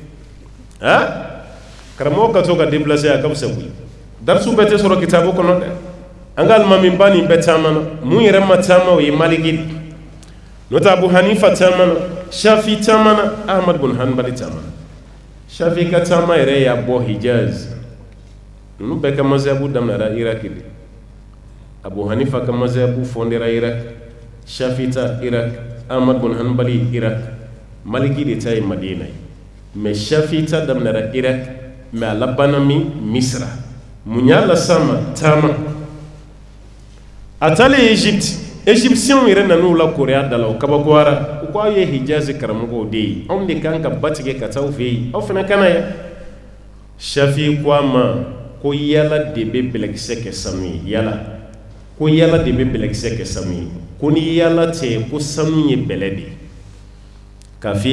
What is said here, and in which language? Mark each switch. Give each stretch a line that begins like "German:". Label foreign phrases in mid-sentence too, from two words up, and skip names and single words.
Bambara: karamɔgɔ ka to ka déplacer a ka fisa koyi darsu bɛɛ tɛ sɔrɔ kitabu kɔnɔ dɛ an ka alimami ba nin bɛɛ caman na mun yɛrɛ ma caman o ye Maliki n'o tɛ Abu Hanifa caman na Shafi caman na Ahmad bin Hanbali caman na Shafi ka caman yɛrɛ y'a bɔ Hijaz ninnu bɛɛ ka mazhabu daminɛra Iraki de Abu Hanifa ka mazhabu fondera Irak Shafi ta Irak Ahmad bin Hanbali Irak Maliki de ta ye Madina ye mais Shafi ta daminɛra Irak mais a labanna min Misra mun y'a las'an taama a taalen Egypte égyptiens yɛrɛ nan'u la koriya da la o kabakoyara u ko aw ye Hijazi karamɔgɔw de ye anw de kan ka ba tigɛ ka taa aw fɛ yen aw fana ka na yan Shafi ko a ma ko yala de bɛ bɛlɛkisɛ kɛ sanu ye yala ko yala de bɛ bɛlɛkisɛ kɛ sanu ye ko ni yala tɛ ko sanu ye bɛlɛ de k'a f'i